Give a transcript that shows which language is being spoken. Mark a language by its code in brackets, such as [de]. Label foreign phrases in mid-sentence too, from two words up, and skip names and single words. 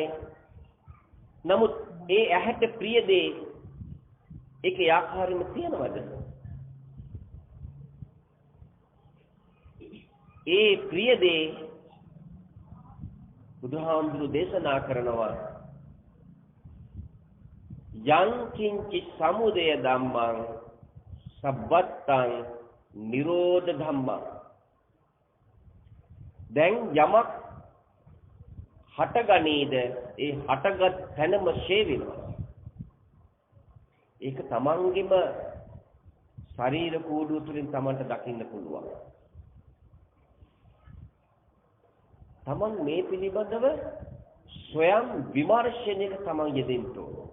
[si] නමුත් ඒ ඇහැට ප්‍රිය දේ ඒකේ ආකාරෙම තියනවද? ඒ ප්‍රිය දේ බුදුහාමුදුරු දේශනා කරනවා [pi] යං කිංචි සමුදය ධම්මං සබ්බත්තං නිරෝධ ධම්මං. [si] දැන් යමක් හටගනීද ඒ හටගත් තැනම ෂේ වෙනවා. ඒක තමන්ගේම ශරීර කූඩුව තුළින් තමන්ට දකින්න පුළුවන්. තමන් මේ පිළිබඳව ස්වයං විමර්ශනයක තමන් යෙදෙන්න ඕන.